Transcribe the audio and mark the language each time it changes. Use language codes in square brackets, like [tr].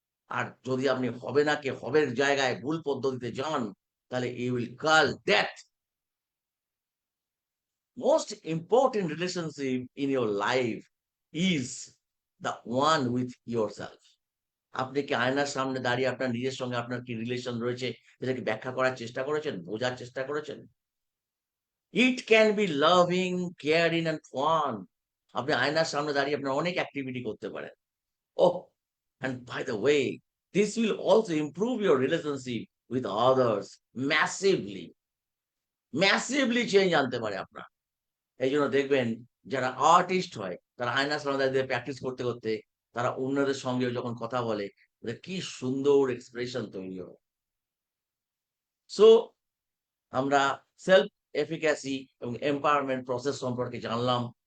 [bn] আর যদি আপনি হবে না কে হবের জায়গায় ভুল পদ্ধতিতে যান, তাহলে [en] You will call that most important relationship in your life is the one with yourself. [bn] আপনি কি আয়নার সামনে দাঁড়িয়ে আপনার নিজের সঙ্গে আপনার কি রিলেশন রয়েছে সেটাকে ব্যাখ্যা করার চেষ্টা করেছেন, বোঝার চেষ্টা করেছেন? [en] It can be loving, caring and fun. [bn] আপনি আয়নার সামনে দাঁড়িয়ে আপনার অনেক অ্যাক্টিভিটি করতে পারেন। [en] Oh, and by the way, this will also improve your relationship with others massively. [bn] Massively change আনতে পারে আপনার। এই জন্য দেখবেন যারা আর্টিস্ট হয় তারা আয়নার সামনে দাঁড়িয়ে প্র্যাকটিস করতে করতে তারা অন্যদের সঙ্গে যখন কথা বলে ওদের কি সুন্দর এক্সপ্রেশন তৈরি হয়। সো আমরা সেলফ এফিক্যাসি এবং এম্পাওয়ারমেন্ট প্রসেস সম্পর্কে জানলাম।